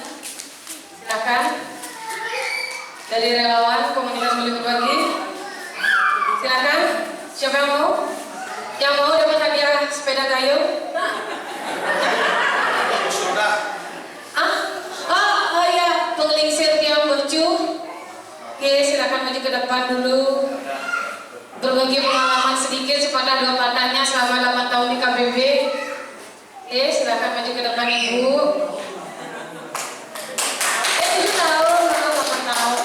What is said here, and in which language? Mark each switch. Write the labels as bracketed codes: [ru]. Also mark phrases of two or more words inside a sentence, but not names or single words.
[id] Silakan. Dari relawan komunitas Bali Berbagi. Silakan. Siapa yang mau? Yang mau dapat hadiah sepeda gayung? Oh iya, [ban] penglingsir tiang mercu. [id] Oke, silakan maju ke depan dulu. Berbagi pengalaman sedikit sepatah dua patahnya selama 8 tahun di KBB. Oke, silakan maju ke depan Ibu. 7 tahun, 8 tahun.